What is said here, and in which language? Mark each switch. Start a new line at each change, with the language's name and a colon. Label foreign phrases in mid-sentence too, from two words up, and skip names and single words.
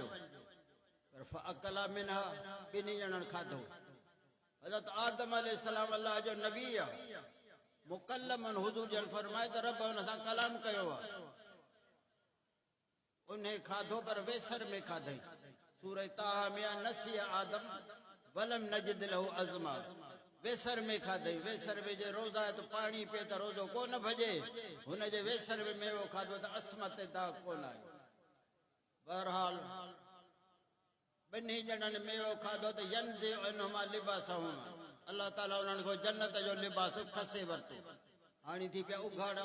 Sindhi: पर
Arabic: فأكلا منها,
Sindhi: ॿिन्ही ॼणनि खाधो। हज़रत आदम अलैहिस्सलाम अल्लाह जो नबी आहे, मुकल्लमन, हुज़ूर जन फरमाए त रब हुन सां कलाम कयो आहे। उन खाधो पर वेसर में खाधई। सूरह ताहा में
Arabic: نسي آدم ولم نجد له عزما,
Sindhi: वेसर में खाधई। वेसर में जे रोज़ा है तो पानी पे त रोज़ो कोन भजे, हुन जे वेसर में मेवो खाधो त अस्मत ते दाग कोन आयो। बहरहाल ॿिन्ही ॼणनि मेवो खाधो त
Arabic: ينزع عنهما لباسهما,
Sindhi: अल्लाह ताला उन्हनि खां जन्नत जो लिबास खसे वरितो। हाणे थी पिया उघाड़ा।